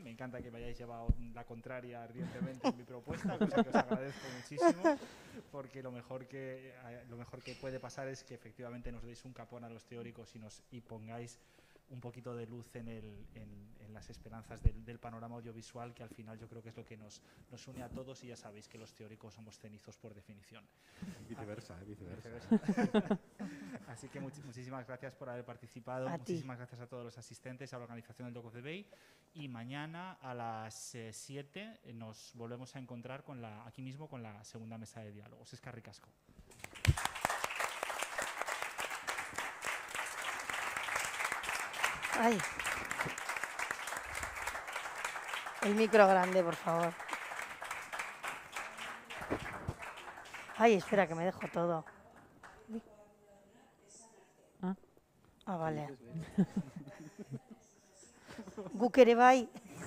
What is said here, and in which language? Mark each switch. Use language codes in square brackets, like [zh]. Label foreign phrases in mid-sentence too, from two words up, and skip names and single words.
[es] Me encanta que me hayáis llevado la contraria ardientemente en mi propuesta, cosa que os agradezco muchísimo, porque lo mejor que puede pasar es que efectivamente nos deis un capón a los teóricos y pongáis un poquito de luz en las esperanzas del panorama audiovisual, que al final yo creo que es lo que nos une a todos, y ya sabéis que los teóricos somos cenizos por definición. Viceversa, viceversa. Así que muchísimas gracias por haber participado, muchísimas gracias a todos los asistentes, a la organización del Doc of the Bay, y mañana a las 7 nos volvemos a encontrar aquí mismo con la segunda mesa de diálogos. [eu] Eskerrik asko. Ay. [es] El micro grande, por favor. Ay, espera, que me dejo todo. Ah, vale. [eu] Guk ere bai.